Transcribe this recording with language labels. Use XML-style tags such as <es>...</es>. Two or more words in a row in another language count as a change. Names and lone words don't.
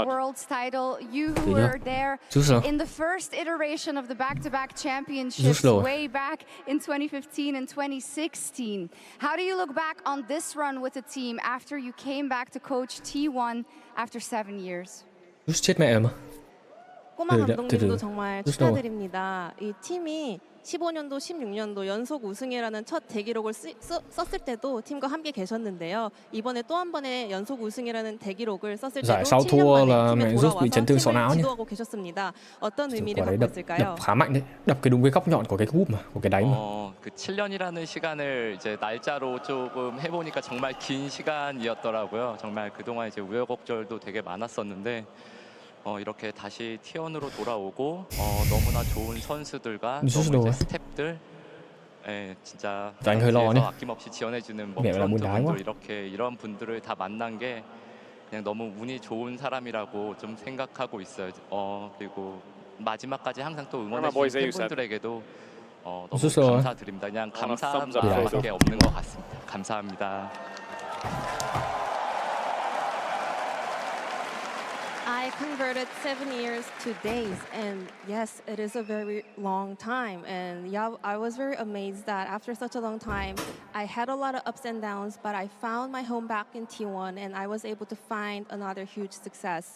<en>World's title. You who were there in the first iteration of the back-to-back championships way back in 2015 and 2016. How do you look back on this run with the team after you came back to coach T1 after 7 years?</en> <vi>chết mẹ mà.</vi> <ko>꼬마 감독님도 정말 축하드립니다. 이 팀이 15년도, 16년도 연속 우승이라는 첫 대기록을 썼을 때도 팀과 함께 계셨는데요. 이번에 또 한 번의 연속 우승이라는 대기록을 썼을 때도 7년 만에 팀에 돌아와서 팀을 지도하고 계셨습니다. 어떤 의미를 갖고 있을까요?</ko> <vi>đập khá mạnh đấy, đập cái đúng cái góc nhọn của cái cúp mà, của cái đáy mà.</vi> <ko>그 7년이라는 시간을 이제 날짜로 조금 해보니까 정말 긴 시간이었더라고요. 정말 그동안 이제 우여곡절도 되게 많았었는데. 이렇게 다시 T1으로 돌아오고 너무나 좋은 선수들과 너무 스태프들 진짜 뒤에서 아낌없이 지원해주는 선수분들 이렇게 이런 분들을 다 만난 게 그냥 너무 운이 좋은 사람이라고 좀 생각하고 있어요. 그리고 마지막까지 항상 또 응원해주신 팬분들에게도 너무 감사드립니다. 그냥 감사함밖에 없는 것 같습니다. 감사합니다.</ko> <en>I converted 7 years to days, and yes, it is a very long time. And yeah, I was very amazed that after such a long time, I had a lot of ups and downs, but I found my home back in T1 and I was able to find another huge success.</en>